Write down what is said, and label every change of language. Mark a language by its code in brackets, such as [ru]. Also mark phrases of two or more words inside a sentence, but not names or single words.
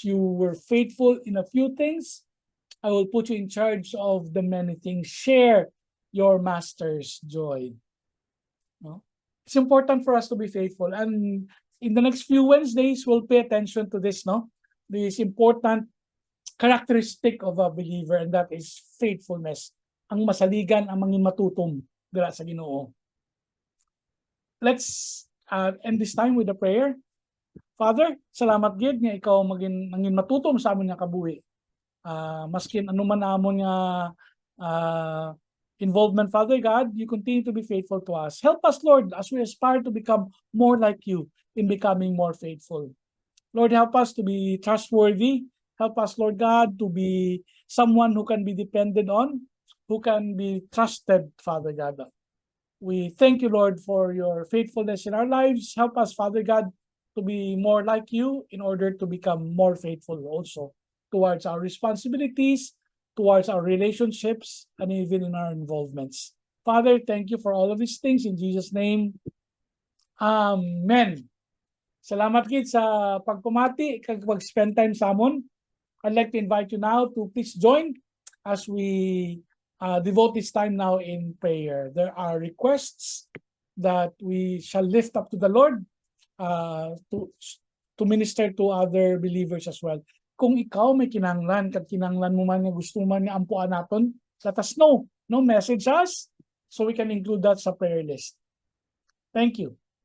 [en] You were faithful in a few things. I will put you in charge of the many things. Share your master's joy. No? It's important for us to be faithful. And in the next few Wednesdays, we'll pay attention to this, no? This important characteristic of a believer, and that is faithfulness. [hil] Ang masaligan, ang mangin matutom dira sa Ginoo. [en] Let's end this time with a prayer. Father, [hil] salamat gid nga ikaw mangin matutom sa amon nga kabuhi. Maskin anuman amon nga [en] involvement, Father God, you continue to be faithful to us. Help us, Lord, as we aspire to become more like you in becoming more faithful. Lord, help us to be trustworthy. Help us, Lord God, to be someone who can be depended on, who can be trusted, Father God. We thank you, Lord, for your faithfulness in our lives. Help us, Father God, to be more like you in order to become more faithful also towards our responsibilities, towards our relationships, and even in our involvements. Father, thank you for all of these things. In Jesus' name, Amen. [hil] Salamat kid sa pagpumati, kag pag-spend time sa amon. [en] I'd like to invite you now to please join as we devote this time now in prayer. There are requests that we shall lift up to the Lord to minister to other believers as well. [hil] Kung ikaw may kinanglan, kat kinanglan mo man nga gusto man nga ampuan naton, [en] let us know. No, message us so we can include that sa prayer list. Thank you.